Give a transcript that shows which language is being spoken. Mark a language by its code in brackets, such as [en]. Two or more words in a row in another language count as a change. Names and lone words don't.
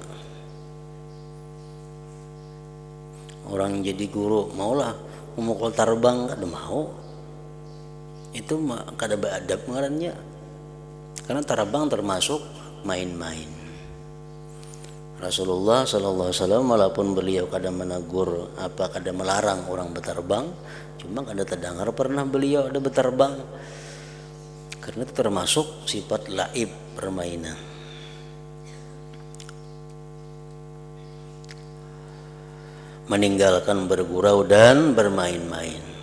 [bjn] Orang jadi guru maulah memukul tarbang, kada mau. Itu kada beadab ngarannya, karena tarbang termasuk main-main. Rasulullah [ar] sallallahu alaihi wasallam [bjn] walaupun beliau kada menegur kada melarang orang berterbang, cuma kada terdengar pernah beliau ada berterbang, karena itu termasuk sifat laib, permainan. [id] Meninggalkan bergurau dan bermain-main.